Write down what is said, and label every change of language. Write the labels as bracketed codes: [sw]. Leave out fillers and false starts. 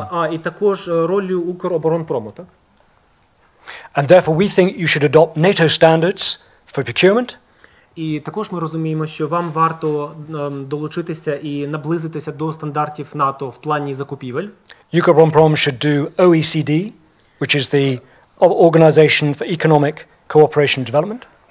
[uk] і також ролью Укроборонпрому, так? [en] And therefore, we think you should adopt NATO standards for procurement. [uk] І також ми розуміємо, що вам варто долучитися і наблизитися до стандартів НАТО в плані закупівель. [en] Ukроборонпrom should do OECD, which is the Organization for Economic Cooperation and Development.